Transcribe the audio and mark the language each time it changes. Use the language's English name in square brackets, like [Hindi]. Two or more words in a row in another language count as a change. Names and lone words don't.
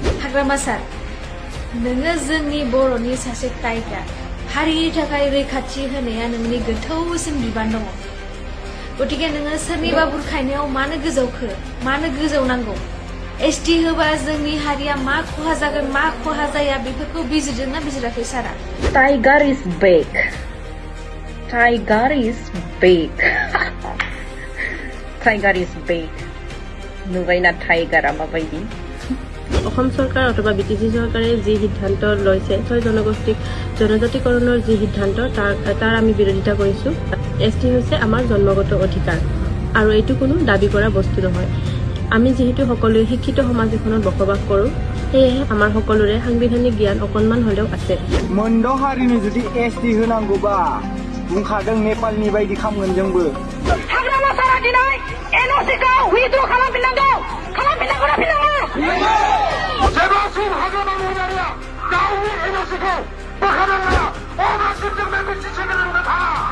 [Bodo] हाग्रामा सार, नोङो जोंनि बर'नि सासे टाइगार, हारिनि थाखाय रैखाथि होनाया नोंनि गोथौसिन बिबान दङ। गतिके नोङो सोरनिबा बुरखायनायाव मानो गोजावखो, मानो गोजावनांगौ? एसटि होबा जोंनि हारिया मा खहा जागोन, मा खहा जाया, बेफोरखौ बिजिरदोंना बिजिराखै सारा? [English] Tiger is back. Tiger is back. Tiger is back. [Bodo] नुबाइना टाइगारा माबाइदि। [Assamese] অসম চৰকাৰ অথবা বিটিচি চৰকাৰে যি সিদ্ধান্ত লৈছে, 6 জনগোষ্ঠীক জনজাতিকৰণৰ যি সিদ্ধান্ত তাৰ আমি বিৰোধিতা কৰিছোঁ। এছটি হৈছে আমাৰ জন্মগত অধিকাৰ আৰু এইটো কোনো দাবী কৰা বস্তু নহয়। আমি যিহেতু সকলোৱে শিক্ষিত সমাজ এখনত বসবাস কৰোঁ, সেয়েহে আমাৰ সকলোৰে সাংবিধানিক জ্ঞান অকণমান হ'লেও আছে। [Bodo] मोनद' हारिनो जुदि एसटि होनांगौबा बुंखादों नेपालनि बायदि खामगोन जोंबो। हाग्रामा सारा दिनै एनअसिखौ उइथड्र खालामफिननांगौ ना फिननाङा? जेब्लासिम हाग्रामा महिलारिया गावनि एनअसिखौ बोखारनो हाया, अब्लासिम जों बे मिथिसेनो रोंना थाङा।